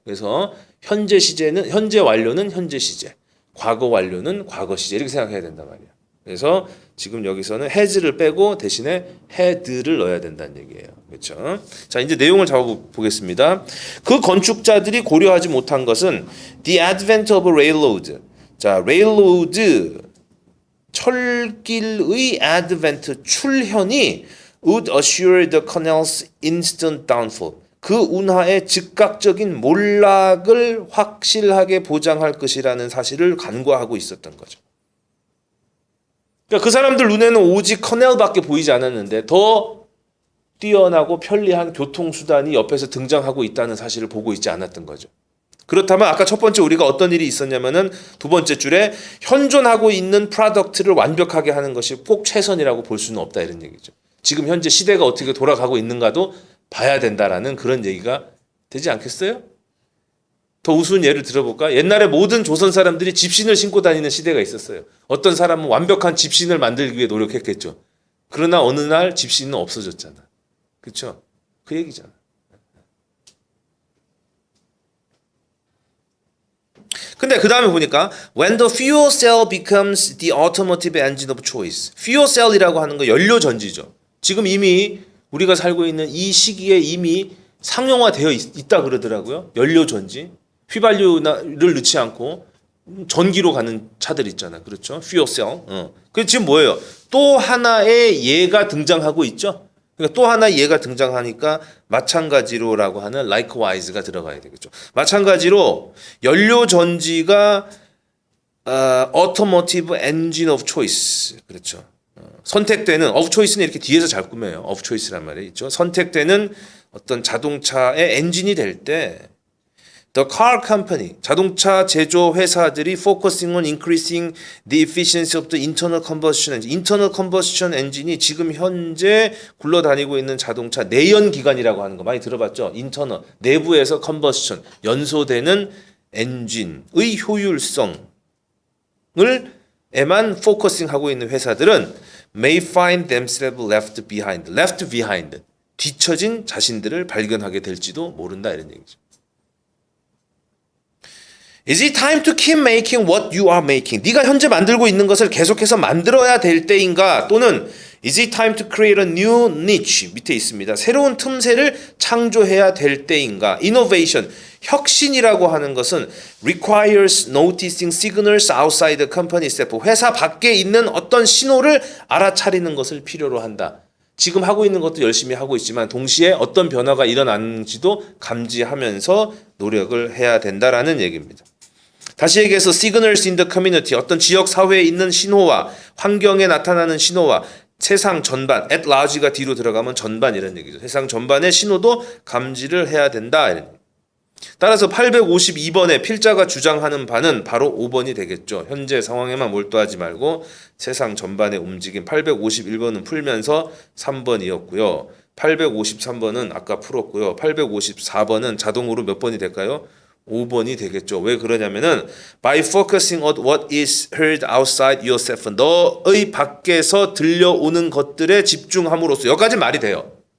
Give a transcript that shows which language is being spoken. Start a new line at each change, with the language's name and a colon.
Korean: 그래서 현재 완료는 현재 시제, 과거 완료는 과거 시제 이렇게 생각해야 된단 말이야. 그래서 지금 여기서는 has를 빼고 대신에 had를 넣어야 된다는 얘기예요. 그렇죠? 자, 이제 내용을 잡아보겠습니다. 그 건축자들이 고려하지 못한 것은
English: the advent of railroad. 자, railroad 철길의 advent 출현이 would assure the canal's instant downfall.
Korean: 그 운하의 즉각적인 몰락을 확실하게 보장할 것이라는 사실을 간과하고 있었던 거죠. 그러니까 그 사람들 눈에는 오직 커넬밖에 보이지 않았는데 더 뛰어나고 편리한 교통수단이 옆에서 등장하고 있다는 사실을 보고 있지 않았던 거죠. 그렇다면 아까 첫 번째 우리가 어떤 일이 있었냐면은 두 번째 줄에 현존하고 있는 프로덕트를 완벽하게 하는 것이 꼭 최선이라고 볼 수는 없다 이런 얘기죠. 지금 현재 시대가 어떻게 돌아가고 있는가도 봐야 된다라는 그런 얘기가 되지 않겠어요? 더 우스운 예를 들어볼까? 옛날에 모든 조선 사람들이 집신을 신고 다니는 시대가 있었어요. 어떤 사람은 완벽한 집신을 만들기 위해 노력했겠죠. 그러나 어느 날 집신은 없어졌잖아. 그렇죠? 그 얘기잖아. 근데 그 다음에 보니까
English: when the fuel cell becomes the automotive engine of choice.
Korean: fuel cell이라고 하는 거 연료 전지죠. 지금 이미 우리가 살고 있는 이 시기에 이미 상용화되어 있다 그러더라고요. 연료 전지. 휘발유를 넣지 않고 전기로 가는 차들 있잖아요. 그렇죠? fuel cell. 그 지금 뭐예요? 또 하나의 예가 등장하고 있죠. 그러니까 또 하나 예가 등장하니까 마찬가지로라고 하는 likewise가 들어가야 되겠죠. 마찬가지로 연료 전지가
English: automotive engine of choice.
Korean: 그렇죠. 선택되는 of choice는 이렇게 뒤에서 잘 꾸며요. of choice란 말이 있죠. 선택되는 어떤 자동차의 엔진이 될 때
English: The car company,
Korean: 자동차 제조 회사들이
English: focusing on increasing the efficiency of the internal combustion engine.
Korean: internal combustion engine이 지금 현재 굴러다니고 있는 자동차 내연 기관이라고 하는 거 많이 들어봤죠? internal, 내부에서 combustion, 연소되는 엔진의 효율성을 에만 포커싱하고 있는 회사들은
English: may find themselves left behind,
Korean: 뒤처진 자신들을 발견하게 될지도 모른다 이런 얘기죠.
English: Is it time to keep making what you are making?
Korean: 네가 현재 만들고 있는 것을 계속해서 만들어야 될 때인가?
English: 또는 Is it time to create a new niche?
Korean: 밑에 있습니다. 새로운 틈새를 창조해야 될 때인가?
English: Innovation,
Korean: 혁신이라고 하는 것은
English: requires noticing signals outside the company itself.
Korean: 회사 밖에 있는 어떤 신호를 알아차리는 것을 필요로 한다. 지금 하고 있는 것도 열심히 하고 있지만 동시에 어떤 변화가 일어나는지도 감지하면서 노력을 해야 된다라는 얘기입니다. 다시 얘기해서
English: signals in the community,
Korean: 어떤 지역 사회에 있는 신호와 환경에 나타나는 신호와 세상 전반, at large가 뒤로 들어가면 전반 이런 얘기죠. 세상 전반의 신호도 감지를 해야 된다. 이런 얘기. 따라서 852번에 필자가 주장하는 바는 바로 5번이 되겠죠. 현재 상황에만 몰두하지 말고 세상 전반의 움직임. 851번은 풀면서 3번이었고요. 853번은 아까 풀었고요. 854번은 자동으로 몇 번이 될까요? 5번이 되겠죠. 왜 그러냐면은
English: by focusing on what is heard outside yourself.
Korean: 너의 밖에서 들려오는 것들에 집중함으로써 여기까지 말이 돼요.